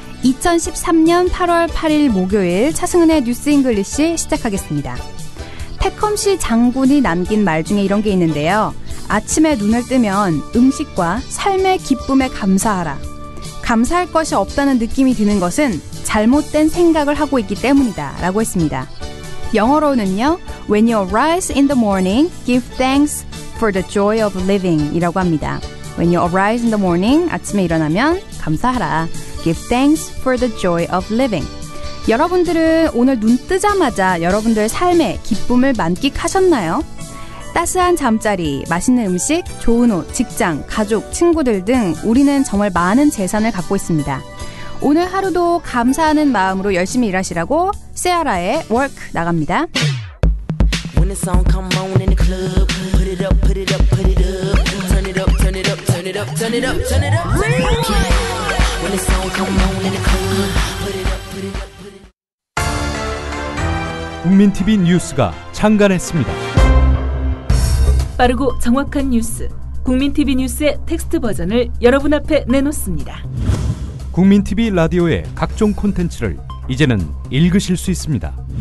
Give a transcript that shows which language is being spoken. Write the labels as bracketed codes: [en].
[ko] 2013년 8월 8일 목요일 차승은의 뉴스 잉글리시 시작하겠습니다. 태컴시 장군이 남긴 말 중에 이런 게 있는데요. 아침에 눈을 뜨면 음식과 삶의 기쁨에 감사하라. 감사할 것이 없다는 느낌이 드는 것은 잘못된 생각을 하고 있기 때문이다 라고 했습니다. 영어로는요. [en] When you rise in the morning, give thanks for the joy of living [ko] 이라고 합니다. [en] When you arise in the morning, [ko] 아침에 일어나면 감사하라. [en] Give thanks for the joy of living. [ko] 여러분들은 오늘 눈 뜨자마자 여러분들의 삶의 기쁨을 만끽하셨나요? 따스한 잠자리, 맛있는 음식, 좋은 옷, 직장, 가족, 친구들 등 우리는 정말 많은 재산을 갖고 있습니다. 오늘 하루도 감사하는 마음으로 열심히 일하시라고 세아라의 Work 나갑니다. [en] When the song come on in the club, put it up, put it up, put it up, turn it up, turn it up, turn it up, turn it up, turn it up. When the song come on in the club, put it up, put it up, put it up. [ko] 국민 TV 뉴스가 창간했습니다. 빠르고 정확한 뉴스, 국민 TV 뉴스의 텍스트 버전을 여러분 앞에 내놓습니다. 국민 TV 라디오의 각종 콘텐츠를 이제는 읽으실 수 있습니다.